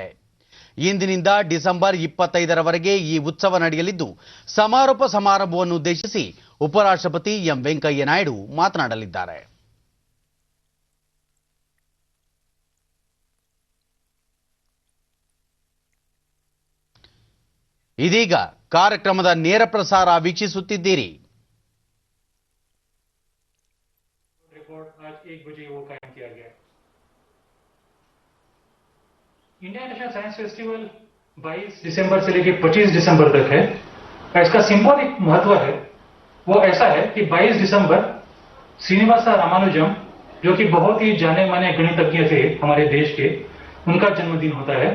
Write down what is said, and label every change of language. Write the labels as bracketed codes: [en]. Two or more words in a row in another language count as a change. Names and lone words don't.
[kn] ಇಂದಿನಿಂದ ಡಿಸೆಂಬರ್ 25ರವರೆಗೆ ಈ ಉತ್ಸವ ನಡೆಯಲಿದ್ದು ಸಮಾರೋಪ ಸಮಾರಂಭವನ್ನು ಉದ್ದೇಶಿಸಿ ಉಪರಾಷ್ಟ್ರಪತಿ ಎಂ ವೆಂಕಯ್ಯ ನಾಯ್ಡು ಮಾತನಾಡಲಿದ್ದಾರೆ. ಇದೀಗ ಕಾರ್ಯಕ್ರಮದ ನೇರ ಪ್ರಸಾರ ವೀಕ್ಷಿಸುತ್ತಿದ್ದೀರಿ. [hi] इंडिया नेशनल साइंस फेस्टिवल 22 दिसंबर से लेकर 25 दिसंबर तक है। इसका सिंबॉलिक महत्व है वो ऐसा है कि 22 दिसंबर श्रीनिवासा रामानुजम जो कि बहुत ही जाने माने गणितज्ञ थे हमारे देश के, उनका जन्मदिन होता है।